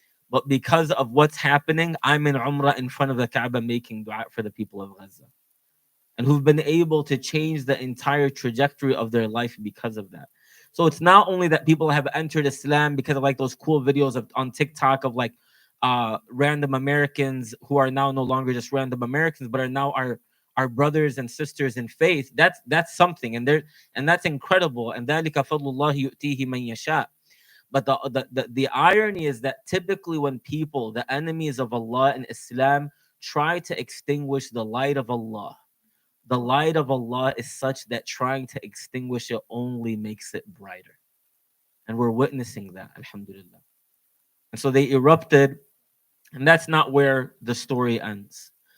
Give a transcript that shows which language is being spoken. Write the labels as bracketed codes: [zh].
[en] But because of what's happening, I'm in Umrah in front of the Kaaba making dua for the people of Gaza, and who've been able to change the entire trajectory of their life because of that. So it's not only that people have entered Islam because of like those cool videos on TikTok of like random Americans who are now no longer just random Americans, but are now our brothers and sisters in faith. That's something, and that's incredible. [ar] And ذَلِكَ فَضْلُ اللَّهِ يُؤْتِيهِ مَن يَشَاءُ. [en] But the irony is that typically when people, the enemies of Allah and Islam, try to extinguish the light of Allah, the light of Allah is such that trying to extinguish it only makes it brighter. And we're witnessing that, alhamdulillah. And so they erupted, and that's not where the story ends.